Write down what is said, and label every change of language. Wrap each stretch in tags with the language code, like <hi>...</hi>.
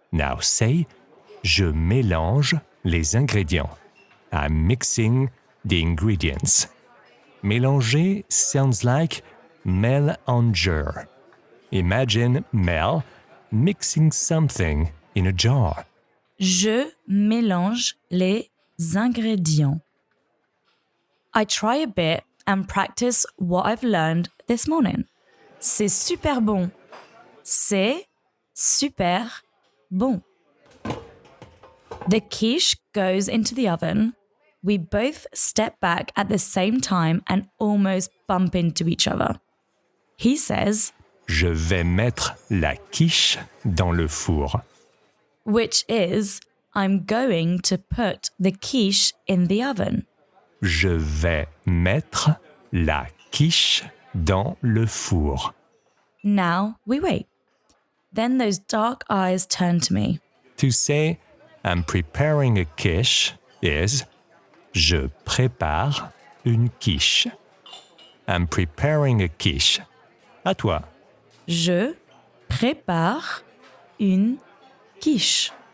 <en>Now say,</en> <fr>je mélange les ingrédients.</fr> <en>I'm mixing the ingredients. Mélanger sounds like mélanger. Imagine Mel mixing something in a jar.</en> <fr>Je mélange les ingrédients.</fr> <en>I try a bit and practice what I've learned this morning.</en> <fr>C'est super bon. C'est super bon.</fr> <en>The quiche goes into the oven. We both step back at the same time and almost bump into each other. He says,</en> <fr>Je vais mettre la quiche dans le four.</fr> <en>which is, I'm going to put the quiche in the oven.</en> <fr>Je vais mettre la quiche dans le four.</fr> <en>Now we wait. Then those dark eyes turn to me. To say I'm preparing a quiche is</en> <fr>je prépare une quiche.</fr> <en>I'm preparing a quiche.</en> <fr>À toi. Je prépare une quiche.</fr>